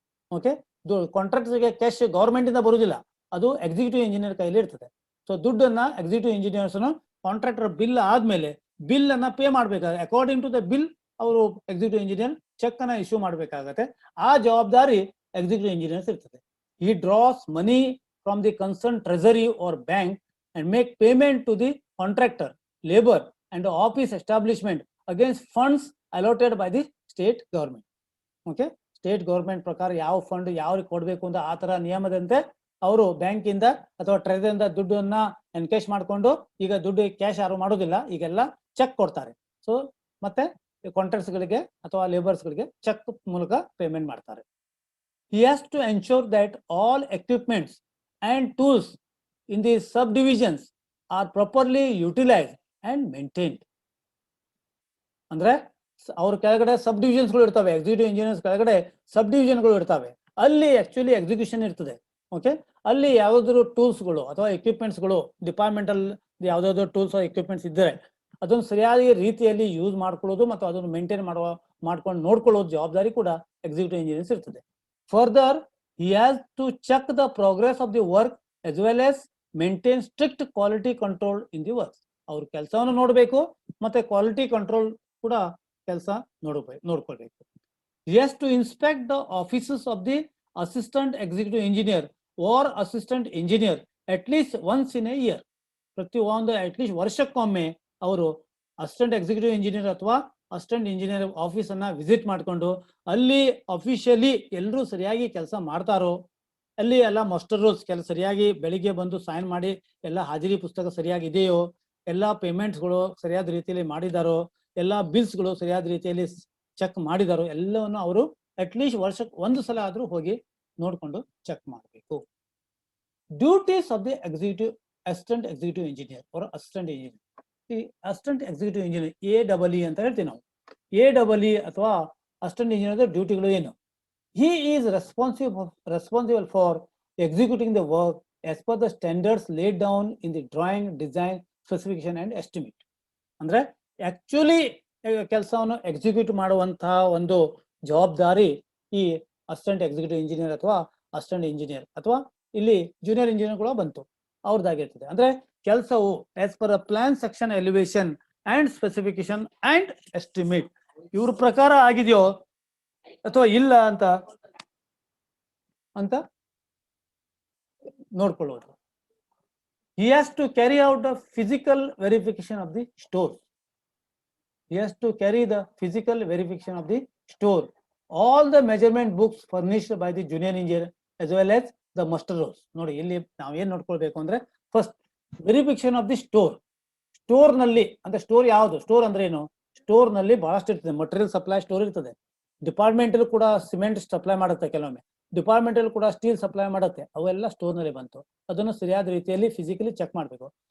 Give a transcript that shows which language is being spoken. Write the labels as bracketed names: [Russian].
[Kannada] Okay, ಕಾಂಟ್ರಾಕ್ಟರ್ಸ್ಗೆ cash government ಇಂದ ಬರುವುದಿಲ್ಲ, ಅದು ಎಕ್ಸಿಕ್ಯೂಟಿವ್ ಇಂಜಿನಿಯರ್ ಕೈಲಿ ಇರ್ತದೆ. ಸೊ ದುಡ್ಡನ್ನ ಎಕ್ಸಿಕ್ಯೂಟಿವ್ ಇಂಜಿನಿಯರ್ಸ್ ಕಾಂಟ್ರಾಕ್ಟರ್ ಬಿಲ್ ಆದ್ಮೇಲೆ ಬಿಲ್ ಅನ್ನ ಪೇ ಮಾಡ್ಬೇಕಾದ್ರೆ [English] according to the bill [Kannada] ಅವರು ಎಕ್ಸಿಕ್ಯೂಟಿವ್ ಇಂಜಿನಿಯರ್ ಚೆಕ್ ಅನ್ನ ಇಶ್ಯೂ ಮಾಡ್ಬೇಕಾಗತ್ತೆ. ಆ ಜವಾಬ್ದಾರಿ ಎಕ್ಸಿಕ್ಯೂಟಿವ್ ಇಂಜಿನಿಯರ್ಸ್ ಇರ್ತದೆ. [English] He draws money from the concerned treasury or bank and make payment to the contractor, labor and office establishment against funds allotted by the state government. [Kannada] Okay, state government ಪ್ರಕಾರ ಯಾವ fund ಯಾವ್ರಿಗೆ ಕೊಡ್ಬೇಕು ಅಂತ ಆ ತರ ನಿಯಮದಂತೆ ಅವರು bank ಇಂದ ಅಥವಾ ಟ್ರೆಜರಿಯಿಂದ ದುಡ್ಡನ್ನ ಎನ್ಕೇಶ್ ಮಾಡ್ಕೊಂಡು, ಈಗ ದುಡ್ಡು ಕ್ಯಾಶ್ ಯಾರು ಮಾಡೋದಿಲ್ಲ, ಈಗೆಲ್ಲ ಚೆಕ್ ಕೊಡ್ತಾರೆ. ಸೊ ಮತ್ತೆ ಕಾಂಟ್ರಾಕ್ಟ್ಸ್ ಗಳಿಗೆ ಅಥವಾ ಲೇಬರ್ಸ್ ಗಳಿಗೆ ಚೆಕ್ ಮೂಲಕ ಪೇಮೆಂಟ್ ಮಾಡ್ತಾರೆ. [English] He has to ensure that all equipments and tools in the subdivisions are properly utilized and maintained. [Kannada] ಅಂದ್ರೆ ಅವ್ರ ಕೆಳಗಡೆ ಸಬ್ ಡಿವಿಷನ್ಸ್ಗಳು ಇರ್ತವೆ, ಎಕ್ಸಿಕ್ಯೂಟಿವ್ ಇಂಜಿನಿಯರ್ಸ್ ಕೆಳಗಡೆ ಸಬ್ ಡಿವಿಷನ್ಗಳು ಇರ್ತವೆ, ಅಲ್ಲಿ ಆಕ್ಚುಲಿ ಎಕ್ಸಿಕ್ಯೂಷನ್ ಇರ್ತದೆ. ಓಕೆ, ಅಲ್ಲಿ ಯಾವ್ದಾದ್ರು ಟೂಲ್ಸ್ಗಳು ಅಥವಾ ಎಕ್ವಿಪ್ಮೆಂಟ್ಸ್ಗಳು ಡಿಪಾರ್ಟ್ಮೆಂಟಲ್ ಯಾವ್ದಾದ್ರು ಟೂಲ್ಸ್ ಎಕ್ವಿಪ್ಮೆಂಟ್ಸ್ ಇದ್ದರೆ ಅದನ್ನು ಸರಿಯಾದ ರೀತಿಯಲ್ಲಿ ಯೂಸ್ ಮಾಡ್ಕೊಳ್ಳೋದು ಮತ್ತು ಅದನ್ನು ಮೇಂಟೈನ್ ಮಾಡ್ಕೊಂಡು ನೋಡ್ಕೊಳ್ಳೋದು ಜವಾಬ್ದಾರಿ ಕೂಡ ಎಕ್ಸಿಕ್ಯೂಟಿವ್ ಇಂಜಿನಿಯರ್ಸ್ ಇರ್ತದೆ. [English] Further, he has to check the progress of the work as well as maintain strict quality control in the work. [Kannada] ಅವ್ರ ಕೆಲಸವನ್ನು ನೋಡಬೇಕು ಮತ್ತೆ ಕ್ವಾಲಿಟಿ ಕಂಟ್ರೋಲ್ ಕೂಡ ಕೆಲಸ ನೋಡ್ಕೊಳ್ಬೇಕು. [English] He has to inspect the offices of the assistant executive engineer or assistant engineer at least once in a year. [Kannada] ಪ್ರತಿ ಒಂದು at least ವರ್ಷಕ್ಕೊಮ್ಮೆ ಅವರು ಅಸಿಸ್ಟೆಂಟ್ ಎಕ್ಸಿಕ್ಯೂಟಿವ್ ಇಂಜಿನಿಯರ್ ಅಥವಾ ಅಸಿಸ್ಟೆಂಟ್ ಇಂಜಿನಿಯರ್ ಆಫೀಸ್ ಅನ್ನ ವಿಸಿಟ್ ಮಾಡ್ಕೊಂಡು ಅಲ್ಲಿ ಅಫಿಷಿಯಲಿ ಎಲ್ಲರೂ ಸರಿಯಾಗಿ ಕೆಲಸ ಮಾಡ್ತಾರೋ, ಅಲ್ಲಿ ಎಲ್ಲ ಮಾಸ್ಟರ್ ರೂಲ್ಸ್ ಸರಿಯಾಗಿ ಬೆಳಿಗ್ಗೆ ಬಂದು ಸೈನ್ ಮಾಡಿ ಎಲ್ಲ ಹಾಜರಿ ಪುಸ್ತಕ ಸರಿಯಾಗಿ ಇದೆಯೋ, ಎಲ್ಲ ಪೇಮೆಂಟ್ಸ್ಗಳು ಸರಿಯಾದ ರೀತಿಯಲ್ಲಿ ಮಾಡಿದಾರೋ, ಎಲ್ಲ ಬಿಲ್ಸ್ಗಳು ಸರಿಯಾದ ರೀತಿಯಲ್ಲಿ ಚೆಕ್ ಮಾಡಿದಾರೋ, ಎಲ್ಲವನ್ನು ಅವರು ಅಟ್ಲೀಸ್ಟ್ ವರ್ಷಕ್ಕೆ ಒಂದು ಸಲ ಆದ್ರೂ ಹೋಗಿ ನೋಡ್ಕೊಂಡು ಚೆಕ್ ಮಾಡಬೇಕು. [English] duties of the assistant executive engineer ಅವರ assistant engineer, ಈ assistant executive engineer AEE [Kannada] ಅಂತ ಹೇಳ್ತೀವಿ ನಾವು. AEE ಅಥವಾ ಅಸಿಸ್ಟೆಂಟ್ ಇಂಜಿನಿಯರ್ ಡ್ಯೂಟಿಗಳು ಏನು? [English] He is responsible for executing the work as per the standards laid down in the drawing, design, specification and estimate. [Kannada] ಅಂದ್ರೆ actually ಕೆಲಸವನ್ನು execute ಮಾಡುವಂತಹ ಒಂದು ಜವಾಬ್ದಾರಿ ಈ ಅಸಿಸ್ಟೆಂಟ್ ಎಕ್ಸಿಕ್ಯೂಟಿವ್ ಇಂಜಿನಿಯರ್ ಅಥವಾ ಅಸಿಸ್ಟೆಂಟ್ ಇಂಜಿನಿಯರ್ ಅಥವಾ ಇಲ್ಲಿ ಜೂನಿಯರ್ ಇಂಜಿನಿಯರ್ ಕೂಡ ಬಂತು ಅವ್ರದ್ದಾಗಿರ್ತದೆ. ಅಂದ್ರೆ ಕೆಲಸವು [English] as per plan section elevation and specification and estimate [Kannada] ಇವ್ರ ಪ್ರಕಾರ ಆಗಿದೆಯೋ ಅಥವಾ ಇಲ್ಲ ಅಂತ ನೋಡ್ಕೊಳ್ಳೋದು. [English] He has to carry out the physical verification of the store. He has to carry the physical verification of the store. All the measurement books furnished by the junior engineer as well as the master rolls. [Kannada] ನೋಡಿ ಇಲ್ಲಿ ನಾವು ಏನ್ ನೋಡ್ಕೊಳ್ಬೇಕು ಅಂದ್ರೆ first [English] Verification of the store. [Kannada] Store ನಲ್ಲಿ ಅಂದ್ರೆ store ಯಾವುದು? Store ಅಂದ್ರೆ ಏನು? ಸ್ಟೋರ್ ನಲ್ಲಿ ಬಹಳಷ್ಟು ಇರ್ತದೆ. ಮಟೀರಿಯಲ್ ಸಪ್ಲೈ ಸ್ಟೋರ್ ಇರ್ತದೆ. ಡಿಪಾರ್ಟ್ಮೆಂಟಲ್ ಕೂಡ ಸಿಮೆಂಟ್ ಸಪ್ಲೈ ಮಾಡುತ್ತೆ, ಕೆಲವೊಮ್ಮೆ ಡಿಪಾರ್ಟ್ಮೆಂಟಲ್ ಕೂಡ ಸ್ಟೀಲ್ ಸಪ್ಲೈ ಮಾಡುತ್ತೆ. ಅವೆಲ್ಲ ಸ್ಟೋರ್ ನಲ್ಲಿ ಬಂತು. ಅದನ್ನು ಸರಿಯಾದ ರೀತಿಯಲ್ಲಿ ಫಿಸಿಕಲಿ ಚೆಕ್ ಮಾಡಬೇಕು.